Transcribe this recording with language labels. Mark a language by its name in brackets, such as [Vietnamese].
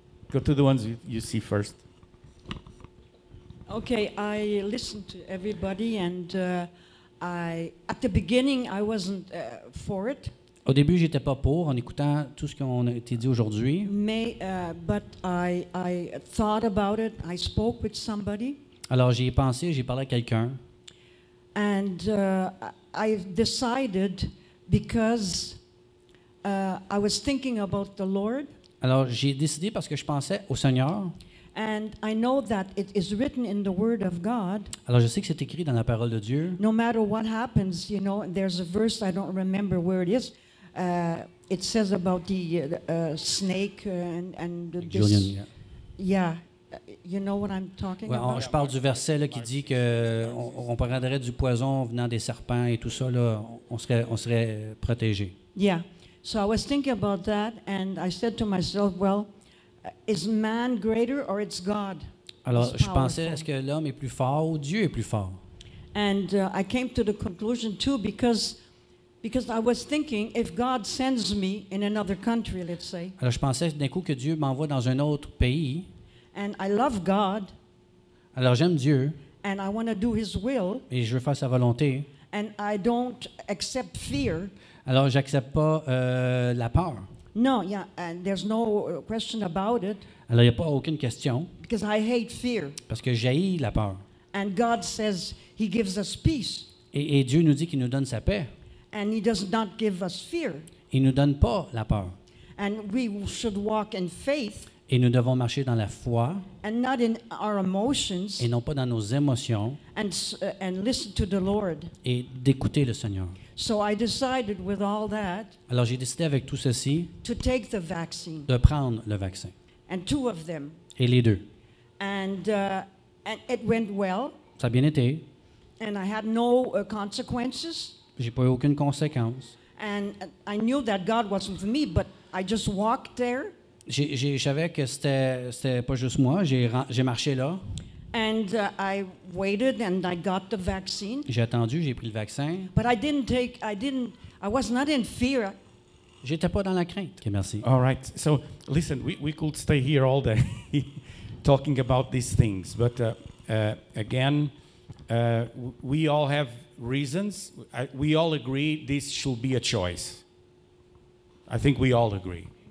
[English] Go to the ones you see first. Okay, I listened to everybody, and at the beginning I wasn't for it. [French] Au début, j'étais pas pour en écoutant tout ce qu'on a été dit aujourd'hui. [English] But I thought about it. I spoke with somebody, [French] Alors j'y ai pensé, j'ai parlé à quelqu'un. [English] and I decided because I was thinking about the Lord, [French] Alors j'ai décidé parce que je pensais au Seigneur. [English] and I know that it is written in the Word of God. [French] Alors je sais que c'est écrit dans la parole de Dieu. [English] No matter what happens, you know, there's a verse, I don't remember where it is. It says about the snake and this. Julian, Yeah, you know what I'm talking [French] ouais, [English] about? [French] je parle du verset là, qui dit que on prendrait du poison venant des serpents et tout ça, là, on serait protégé. [English] Yeah. So I was thinking about that, and I said to myself, well, is man greater or it's God? [French] Alors [English] It's [French] je pensais, [English] powerful. [French] est-ce que l'homme est plus fort ou Dieu est plus fort? [English] And I came to the conclusion too because I was thinking, if God sends me in another country, let's say, [French] Alors je pensais d'un coup que Dieu m'envoie dans un autre pays. [English] and I love God, [French] Alors j'aime Dieu [English] and I want to do His will, [French] et je veux faire sa volonté. [English] and I don't accept fear. [French] Alors j'accepte pas la peur. [English] No, yeah, and there's no question about it [French] Alors il n'y a pas aucune question [English] because I hate fear. [French] parce que j'haïs la peur. [English] And God says He gives us peace, [French] Et Dieu nous dit qu'il nous donne sa paix. [English] and He does not give us fear. [French] Il nous donne pas la peur. [English] And we should walk in faith [French] Et nous devons marcher dans la foi [English] and not in our emotions, [French] et non pas dans nos émotions [English] and listen to the Lord. [French] et d'écouter le Seigneur. [English] So I decided with all that [French] Alors j'ai décidé avec tout ceci [English] to take the vaccine, [French] de prendre le vaccin. [English] and 2 of them. [French] Et les deux. [English] And it went well, [French] Ça a bien été. [English] and I had no consequences. [French] J'ai pas eu aucune conséquence. [English] And I knew that God was with me, but I just walked there, [French] Je savais que c'était pas juste moi. J'ai marché là. [English] and I waited, and I got the vaccine. [French] J'ai attendu, j'ai pris le vaccin. [English] But I was not in fear. [French] J'étais pas dans la crainte. OK, merci. [English] All right. So listen, we could stay here all day talking about these things, but again, we all have reasons. We all agree this should be a choice. I think we all agree.